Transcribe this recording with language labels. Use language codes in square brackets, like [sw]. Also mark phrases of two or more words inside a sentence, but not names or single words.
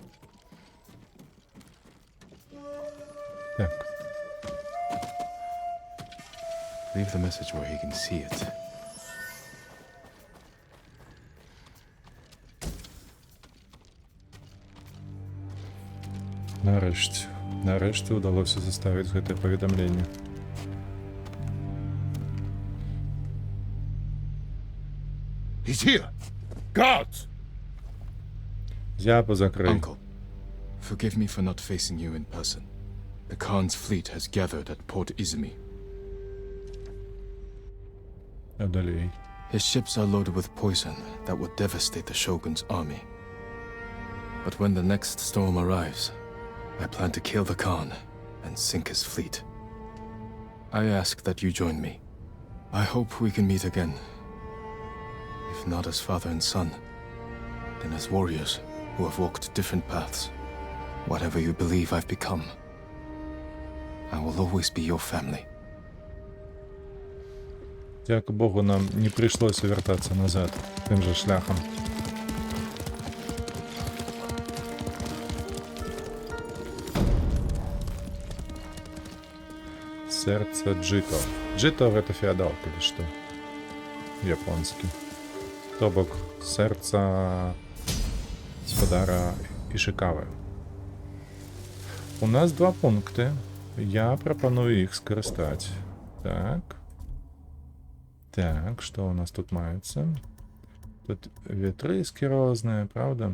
[be] Так. [en] Leave the message where he can see it. [be] Нарэшце. Нарэшце ўдалося заставіць гэтае паведамленне. [en] He's here! Guards! [be] Зяпу закрый. [en] Uncle, forgive me for not facing you in person. The Khan's fleet has gathered at Port Izumi. [be] А далей. [en] His ships are loaded with poison that would devastate the Shogun's army. But when the next storm arrives, I plan to kill the Khan and sink his fleet. I ask that you join me. I hope we can meet again. If not as father and son, then as warriors who have walked different paths. Whatever you believe I've become, I will always be your family. [be] Дяка Богу, нам не прыйшлося вяртацца назад тым жа шляхам. [ru] Сердце Джито. Джито — это феодал, или что? [be] Японский. То бок сердца гаспадара Ішикавы. У нас 2 пункты. Я прапаную іх скарыстаць. Так. Так, что у нас тут маецца? Тут ветрыскі розныя, правда?